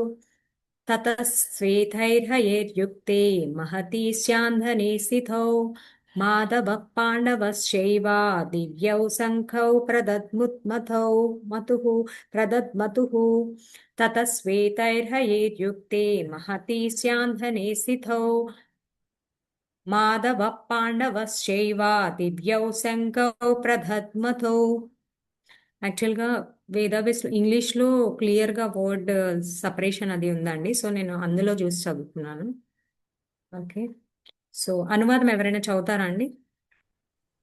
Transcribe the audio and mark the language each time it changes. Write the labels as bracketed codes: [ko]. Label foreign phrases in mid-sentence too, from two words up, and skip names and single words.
[sa] ततस्वेतैर्हयैर्युक्ते महती स्याधने स्थितौ माधवः पाण्डवश्चैव दिव्यौ शङ्खौ प्रदद्मतुः. ततस्वेतैर्हयैर्युक्ते महती स्याधने स्थितौ माधव पाण्डवश्चैव दिव्यौ शङ्खौ प्रदद्मतौ. [te] యాక్చువల్గా వేదావేస్ ఇంగ్లీష్లో క్లియర్గా [en] word separation [te] అది ఉందండి, సో నేను అందులో చూసి చదువుతున్నాను. ఓకే, సో అనువాదం ఎవరైనా చదువుతారా అండి?